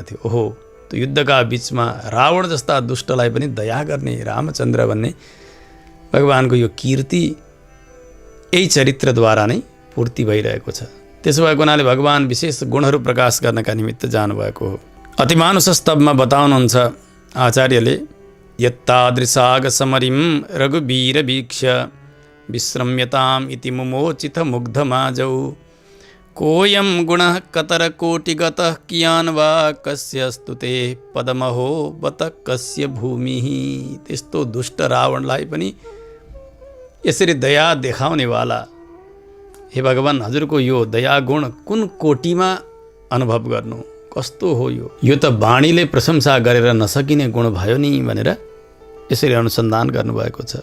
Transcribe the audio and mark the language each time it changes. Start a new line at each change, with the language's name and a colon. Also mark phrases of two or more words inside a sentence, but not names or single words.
Nepali: ओहो, त्यो युद्धका बिचमा रावण जस्ता दुष्टलाई पनि दया गर्ने रामचन्द्र भन्ने भगवानको यो कीर्ति यही चरित्रद्वारा नै पूर्ति भइरहेको छ। त्यसो भएको हुनाले भगवान विशेष गुणहरू प्रकाश गर्नका निमित्त जानुभएको हो। अतिमानुष स्तवमा बताउनुहुन्छ आचार्यले,
Sanskrit: यत्तादृशाग समरिम रघुवीर वीक्ष विश्रम्यताम इति मुमोचित मुग्धमाजौ कोयम गुणः कतर कोटिगतः कियान वा कस्य स्तुते पदमहो बत कस्य भूमिः।
Nepali: त्यस्तो दुष्ट रावणलाई पनि यसरी दया देखाउनेवाला हे भगवान, हजुरको यो दया गुण कुन कोटिमा अनुभव गर्नु, कस्तो हो यो त वाणीले प्रशंसा गरेर नसकिने गुण भयो नि भनेर यसरी अनुसन्धान गर्नुभएको छ।